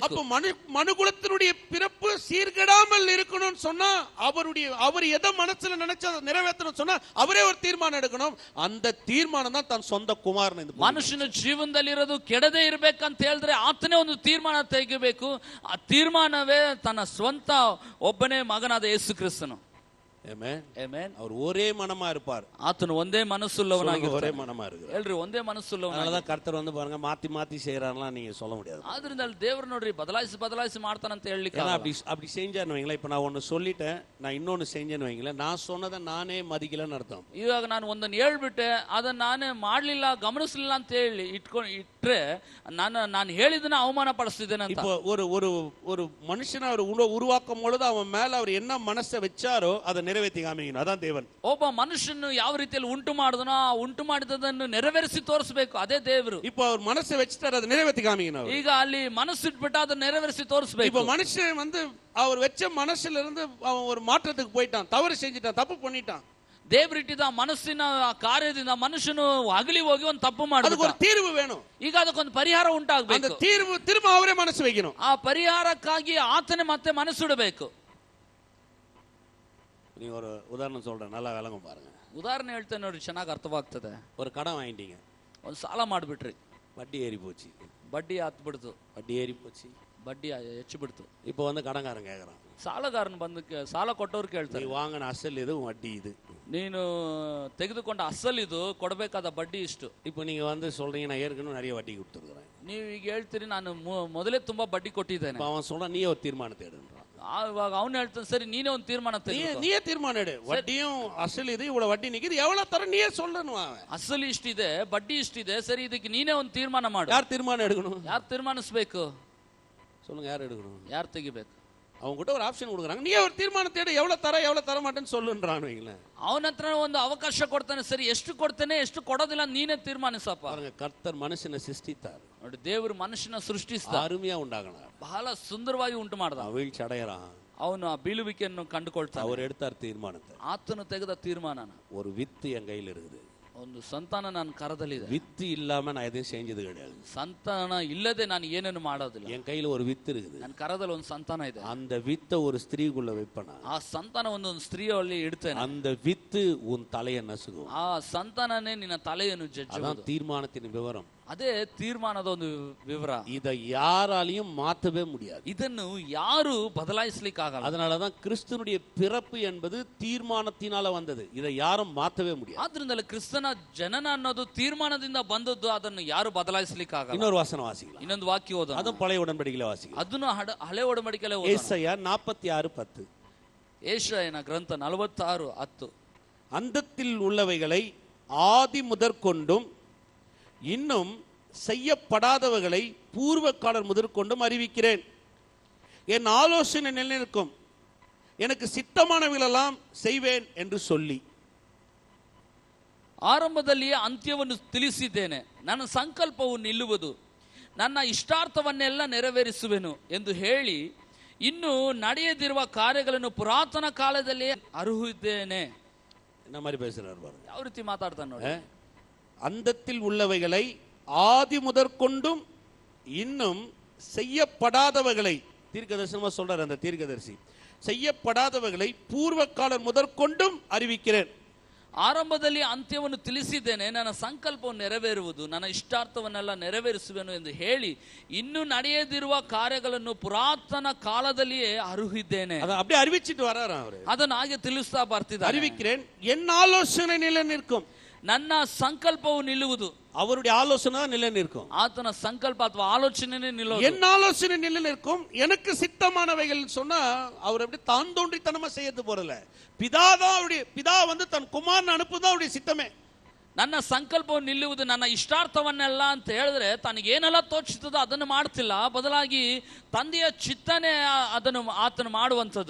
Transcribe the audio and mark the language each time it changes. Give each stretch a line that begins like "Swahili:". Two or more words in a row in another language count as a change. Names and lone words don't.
Tamil: அப்ப மனுகுலத்தினுடைய பிறப்பு சீர்கெடாமல் இருக்கணும்னு சொன்னா அவர் எதை மனசுல நினைச்சா நிறைவேற்றணும் சொன்னா அவரே ஒரு தீர்மானம் எடுக்கணும். அந்த தீர்மானம் தான் தன் சொந்த குமாரன்.
Kannada: ಮನುಷ್ಯನ ಜೀವನದಲ್ಲಿ ಇರೋದು ಕೆಡದೇ ಇರ್ಬೇಕಂತ ಹೇಳಿದ್ರೆ ಆತನೇ ಒಂದು ತೀರ್ಮಾನ ತೆಗಿಬೇಕು. ಆ ತೀರ್ಮಾನವೇ ತನ್ನ ಸ್ವಂತ ಒಬ್ಬನೇ ಮಗನಾದ ಯೇಸು ಕ್ರಿಸ್ತನು.
Tamil: ஆமென்.
Kannada: ಆಮೆನ್.
Tamil: அவர் ஒரே மனமா இருப்பார்.
Kannada: ಆತನು ಒಂದೇ ಮನಸ್ಸುಳ್ಳವನಾಗಿ
Tamil: ஒரே மனமா இருக்கு.
Kannada: ಹೇಳ್ರಿ ಒಂದೇ ಮನಸ್ಸುಳ್ಳವನಾಗಿ.
Tamil: அதனாலதான் கர்த்தர் வந்து பாருங்க மாத்தி மாத்தி செய்யறான்லாம் நீங்க சொல்ல முடியாது.
Kannada: ಆದ್ರಿಂದ ಅಲ್ಲಿ ದೇವರು ನೋಡ್ರಿ ಬದಲಾಯಿಸಿ ಮಾಡ್ತಾನಂತ ಹೇಳಲಿಕ್ಕೆ
Tamil: அப்படி செஞ்சான்னு வைங்களேன். இப்ப நான் ஒன்னு சொல்லிட்டேன், நான் இன்னொன்னு செஞ்சேன்னு வைங்களேன், நான் சொன்னதை நானே மதிக்கலன்னு அர்த்தம்.
Kannada: ಇವಾಗ ನಾನು ಒಂದನ್ನು ಹೇಳ್ಬಿಟ್ಟೆ ಅದನ್ನ ನಾನೇ ಮಾಡ್ಲಿಲ್ಲ ಗಮನಿಸಲಿಲ್ಲ ಅಂತ ಹೇಳಿ ಇಟ್ರೆ ನಾನು ಹೇಳಿದನ್ನ ಅವಮಾನ ಪಡಿಸ್ತಿದ್ದೇನೆ ಅಂತ.
Tamil: இப்போ ஒரு மனுஷனை அவர் உருவாக்கும் பொழுது அவன் மேல அவர் என்ன மனசை வச்சாரோ அதை நிறைவேற்றி காமிக்கணும். அதான் தேவன்.
Kannada: ಒಬ್ಬ ಮನುಷ್ಯನು ಯಾವ ರೀತಿಯಲ್ಲಿ ಉಂಟು ಮಾಡಿದನೋ ಆ ಉಂಟು ಮಾಡಿದದನ್ನು ನೆರವೇರಿಸಿ ತೋರಿಸಬೇಕು, ಅದೇ ದೇವರು.
Tamil: இப்போ அவர் மனசை வச்சுட்டாரு, அதை நிறைவேற்றி காமிக்கணும்.
Kannada: ಈಗ ಅಲ್ಲಿ ಮನಸ್ಸಿಟ್ಬಿಟ್ಟು ಅದನ್ನ ನೆರವೇರಿಸಿ ತೋರಿಸಬೇಕು.
Tamil: இப்போ மனுஷன் வந்து அவர் வச்ச மனசுல இருந்து அவன் ஒரு மாற்றத்துக்கு போயிட்டான், தவறு செஞ்சிட்டான், தப்பு பண்ணிட்டான்.
Kannada: ದೇವರಿಟ್ಟಿದ್ದ ಮನಸ್ಸಿನ ಕಾರ್ಯದಿಂದ ಮನುಷ್ಯನು ಅಗಲಿ ಹೋಗಿ ಒಂದು ತಪ್ಪು
Tamil: அதுக்கு ஒரு
Kannada: ಮಾಡಿದ.
Tamil: தீர்வு வேணும்.
Kannada: ಈಗ ಅದಕ್ಕೊಂದು ಪರಿಹಾರ
Tamil: அந்த
Kannada: ಉಂಟಾಗಬೇಕು.
Tamil: தீர்வு திரும்ப அவரே மனசு வைக்கணும்.
Kannada: ಆ ಪರಿಹಾರಕ್ಕಾಗಿ ಆತನೇ ಮತ್ತೆ ಮನಸ್ಸಿಡಬೇಕು.
Tamil: நீ ஒரு உதாரணம் சொல்றேன், நல்லா விளங்கும் பாருங்க.
Kannada: ಉದಾಹರಣೆ ಹೇಳ್ತೇನೆ ನೋಡಿ, ಚೆನ್ನಾಗಿ ಅರ್ಥವಾಗ್ತದೆ.
Tamil: ஒரு கடன் வாங்கிட்டீங்க,
Kannada: ಒಂದು ಸಾಲ ಮಾಡಿಬಿಟ್ರಿ,
Tamil: வட்டி ஏறி போச்சு.
Kannada: ಬಡ್ಡಿ ಹತ್ಬಿಡ್ತು,
Tamil: வட்டி ஏறி போச்சு.
Kannada: ಬಡ್ಡಿ ಹೆಚ್ಚು ಬಿಡ್ತು.
Tamil: இப்போ வந்து கடன்காரன் கேட்கறான்,
Kannada: ಸಾಲಗಾರನು ಬಂದು ಸಾಲ ಕೊಟ್ಟವ್ರು
Tamil: நீ
Kannada: ಕೇಳ್ತಾರೆ,
Tamil: வாங்கின அசல் இது, வட்டி இது.
Kannada: ನೀನು ತೆಗೆದುಕೊಂಡ ಅಸಲ್ ಇದು, ಕೊಡಬೇಕಾದ ಬಡ್ಡಿ ಇಷ್ಟು.
Tamil: இப்போ நீங்க வந்து சொல்றீங்க நான் ஏற்கனவே நிறைய வட்டி கொடுத்துருக்கிறேன்.
Kannada: ನೀವು ಈಗ ಹೇಳ್ತೀರಿ ನಾನು ಮೊದಲೇ ತುಂಬಾ ಬಡ್ಡಿ ಕೊಟ್ಟಿದ್ದೇನೆ.
Tamil: அவன் சொல்றான் நீயே ஒரு தீர்மானத்தை எடுன்றான்.
Kannada: ಆವಾಗ ಅವನು ಹೇಳ್ತಾನೆ, ಸರಿ ನೀನೇ ಒಂದು ತೀರ್ಮಾನ ತೆಗೆದುಕೋ.
Tamil: நீயே தீர்மானம் எடு, வட்டியும் அசல் இது, இவ்வளவு வட்டி நிக்குது, எவ்வளவு தர நீயே சொல்லணும். அவன்
Kannada: ಅಸಲ್ ಇಷ್ಟಿದೆ, ಬಡ್ಡಿ ಇಷ್ಟಿದೆ, ಸರಿ ಇದಕ್ಕೆ ನೀನೇ ಒಂದು ತೀರ್ಮಾನ ಮಾಡು.
Tamil: யார் தீர்மானம் எடுக்கணும்?
Kannada: ಯಾರು ತೀರ್ಮಾನಿಸ್ಬೇಕು?
Tamil: சொல்லுங்க, யார் எடுக்கணும்?
Kannada: ಯಾರು ತೆಗಿಬೇಕು?
Tamil: அவங்க கிட்ட ஒரு ஆப்ஷன் கொடுக்குறாங்க, நீயே ஒரு தீர்மானத்தை எடு, எவ்வளவு தர மாட்டேன்னு சொல்லுன்றான் வைங்களேன்.
Kannada: ಅವನ ಹತ್ರ ಒಂದು ಅವಕಾಶ ಕೊಡ್ತಾನೆ, ಸರಿ ಎಷ್ಟು ಕೊಡ್ತೇನೆ ಎಷ್ಟು ಕೊಡೋದಿಲ್ಲ ನೀನೇ ತೀರ್ಮಾನಿಸಪ್ಪ.
Tamil: பாருங்க, கர்த்தர் மனுஷனை சிருஷ்டித்தார்,
Kannada: ನೋಡಿ ದೇವರು ಮನುಷ್ಯನ ಸೃಷ್ಟಿಸಿದ,
Tamil: அருமையா உண்டாகினார்,
Kannada: ಬಹಳ ಸುಂದರವಾಗಿ ಉಂಟು ಮಾಡ್ದ.
Tamil: வீழ்ச்சி அடையறான்,
Kannada: ಅವನು ಆ ಬೀಳುವಿಕೆಯನ್ನು ಕಂಡುಕೊಳ್ತಾನೆ.
Tamil: அவர் எடுத்தார் தீர்மானத்தை.
Kannada: ಆತನು ತೆಗೆದ ತೀರ್ಮಾನನ,
Tamil: ஒரு வித்து என் கையில் இருக்குது,
Kannada: ಒಂದು ಸಂತಾನ ನನ್ನ ಕರದಲ್ಲಿದೆ.
Tamil: வித்து இல்லாம நான் எதையும் செஞ்சது கிடையாது.
Kannada: ಸಂತಾನ ಇಲ್ಲದೆ ನಾನು ಏನೇನು ಮಾಡೋದಿಲ್ಲ.
Tamil: என் கையில ஒரு வித்து இருக்குது,
Kannada: ನನ್ನ ಕರದಲ್ಲಿ ಒಂದು ಸಂತಾನ ಇದೆ.
Tamil: அந்த வித்தை ஒரு ஸ்திரீக்குள்ள வைப்பனா,
Kannada: ಆ ಸಂತಾನವನ್ನು ಒಂದು ಸ್ತ್ರೀಯಲ್ಲಿ ಇಡ್ತೇನೆ.
Tamil: அந்த வித்து உன் தலையை நசுக்கும்.
Kannada: ಆ ಸಂತಾನನೇ ನಿನ್ನ ತಲೆಯನ್ನು ಜಜ್ಜುವುದು.
Tamil: அதான் தீர்மானத்தின் விவரம்.
Kannada: ಅದೇ ತೀರ್ಮಾನದ ಒಂದು ವಿವರ.
Tamil: இதை யாராலையும் மாற்றவே முடியாது.
Kannada: ಇದನ್ನು ಯಾರು ಬದಲಾಯಿಸಲಿಕ್ಕೆ ಆಗಲ್ಲ.
Tamil: அதனாலதான் கிறிஸ்துனுடைய பிறப்பு என்பது தீர்மானத்தினால வந்தது, இதை யாரும் மாற்றவே முடியாது.
Kannada: ಆದ್ರಿಂದಲೇ ಕ್ರಿಸ್ತನ ಜನನ ಅನ್ನೋದು ತೀರ್ಮಾನದಿಂದ ಬಂದದ್ದು, ಅದನ್ನು ಯಾರು ಬದಲಾಯಿಸಲಿಕ್ಕೆ ಆಗಲ್ಲ.
Tamil: இன்னொரு வசனம் வாசிக்கலாம்,
Kannada: ಇನ್ನೊಂದು ವಾಕ್ಯ ಓದೋಣ.
Tamil: அதுவும் பழைய உடன்படிக்கையில வாசிக்கலாம்.
Kannada: ಅದನ್ನು ಹಳೆ ಒಡಂಬಡಿಕೆಯಲ್ಲಿ ಓದೋಣ.
Tamil: ஏசாயா 46:10.
Kannada: ಯೆಶಾಯನ ಗ್ರಂಥ 46:10.
Tamil: அந்தத்தில் உள்ளவைகளை ஆதி முதற்கொண்டும் இன்னும் செய்யப்படாதவர்களை பூர்வக்காலர் முதற்கொண்டும் அறிவிக்கிறேன். என் ஆலோசனை நிலைநிற்கும், எனக்கு சித்தமானவைகளெல்லாம் செய்வேன் என்று சொல்லி.
Kannada: ಆರಂಭದಲ್ಲಿಯೇ ಅಂತ್ಯವನ್ನು ತಿಳಿಸಿದ್ದೇನೆ, ನನ್ನ ಸಂಕಲ್ಪವು ನಿಲ್ಲುವುದು, ನನ್ನ ಇಷ್ಟಾರ್ಥವನ್ನೆಲ್ಲ ನೆರವೇರಿಸುವೆನು ಎಂದು ಹೇಳಿ ಇನ್ನು ನಡೆಯದಿರುವ ಕಾರ್ಯಗಳನ್ನು ಪುರಾತನ ಕಾಲದಲ್ಲಿ ಅರುಹಿದ್ದೇನೆ.
Tamil: என்ன மாதிரி பேசுறாரு பாருங்க,
Kannada: ಯಾವ ರೀತಿ ಮಾತಾಡ್ತಾನೆ ನೋಡಿ.
Tamil: அந்தத்தில் உள்ளவைகளை ஆதி முதற்கொண்டும் இன்னும் செய்யப்படாதவைகளை, தீர்க்கதரிசனமா சொல்றாரு அந்த தீர்க்கதரிசி, செய்யப்படாதவைகளை பூர்வக்காலர் முதற்கொண்டும் அறிவிக்கிறேன்.
Kannada: ಆರಂಭದಲ್ಲಿ ಅಂತ್ಯವನ್ನು ತಿಳಿಸಿದ್ದೇನೆ, ನನ್ನ ಸಂಕಲ್ಪವನ್ನು ನೆರವೇರುವುದು, ನನ್ನ ಇಷ್ಟಾರ್ಥವನ್ನೆಲ್ಲ ನೆರವೇರಿಸುವೆನು ಎಂದು ಹೇಳಿ ಇನ್ನು ನಡೆಯದಿರುವ ಕಾರ್ಯಗಳನ್ನು ಪುರಾತನ ಕಾಲದಲ್ಲಿಯೇ ಅರುಹಿದ್ದೇನೆ.
Tamil: அப்படியே அறிவிச்சிட்டு வராரு அவரு.
Kannada: ಅದನ್ನು ಹಾಗೆ ತಿಳಿಸ್ತಾ ಬರ್ತಿದ್ದಾರೆ.
Tamil: அறிவிக்கிறேன், என் ஆலோசனை நிலை நிற்கும்.
Kannada: ನನ್ನ ಸಂಕಲ್ಪವು ನಿಲ್ಲುವುದು,
Tamil: அவருடைய ஆலோசனை தான் நிலை நிற்கும்.
Kannada: ಆತನ ಸಂಕಲ್ಪ ಅಥವಾ ಆಲೋಚನೆ ನಿಲ್ಲೋದು.
Tamil: என் ஆலோசனை நிலை நிற்கும், எனக்கு சித்தமானவைகள் சொன்னா அவர் எப்படி தான் தோன்றித்தனமா செய்யறது போறல. பிதா வந்து தன் குமாரன் அனுப்புதான் அவருடைய சித்தமே.
Kannada: ನನ್ನ ಸಂಕಲ್ಪವು ನಿಲ್ಲುವುದು ನನ್ನ ಇಷ್ಟಾರ್ಥವನ್ನೆಲ್ಲ ಅಂತ ಹೇಳಿದ್ರೆ ತನಗೇನೆಲ್ಲ ತೋಚುತ್ತದೋ ಅದನ್ನು ಮಾಡ್ತಿಲ್ಲ, ಬದಲಾಗಿ ತಂದೆಯ ಚಿತ್ತನೆ ಅದನ್ನು ಆತನು ಮಾಡುವಂಥದ್ದು.